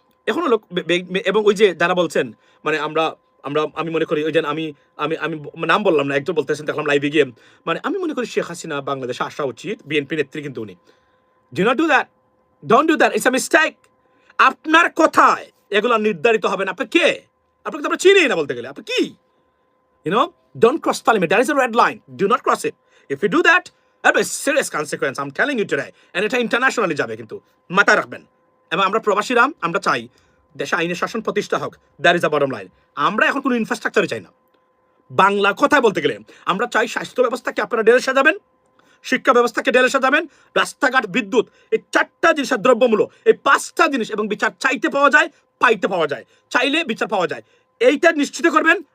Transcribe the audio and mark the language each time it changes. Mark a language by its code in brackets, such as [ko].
[bn] এখনো লোক এবং ওই যে যারা বলছেন মানে আমি মনে করি ওই যে আমি আমি আমি নাম বললাম না, একজন বলতেছেন দেখলাম লাইভে গিয়ে, মানে আমি মনে করি শেখ হাসিনা বাংলাদেশে আসা উচিত, বিএনপি নেত্রী কিন্তু উনি। [en] Do not do that, don't do that, it's a mistake. [bn] আপনার কথায় এগুলো নির্ধারিত হবে না। আপনি কে? আপনাকে তো আমরা চিনি না বলতে গেলে। আপনি কি? [en] Don't cross the limit. That is a red line. Do not cross it. If you do that, that'll be a serious consequence. I'm telling you today. [bn] And এটা ইন্টারন্যাশনালি যাবে কিন্তু মাথায় রাখবেন। এবং আমরা প্রবাসীরা আমরা চাই দেশে আইনের শাসন প্রতিষ্ঠা হোক। [en] That is the bottom line. [bn] আমরা এখন কোনো ইনফ্রাস্ট্রাকচারই চাই না। বাংলা কথায় বলতে গেলে আমরা চাই স্বাস্থ্য ব্যবস্থাকে আপনারা ঢেলে সাজাবেন, শিক্ষা ব্যবস্থাকে ঢেলে সাজাবেন, রাস্তাঘাট, বিদ্যুৎ, এই 4টা জিনিসের দ্রব্যমূল্য, এই 5টা জিনিস, এবং বিচার চাইতে পাওয়া যায়, পাইতে পাওয়া যায়, চাইলে বিচার পাওয়া যায়, এইটা নিশ্চিত করবেন।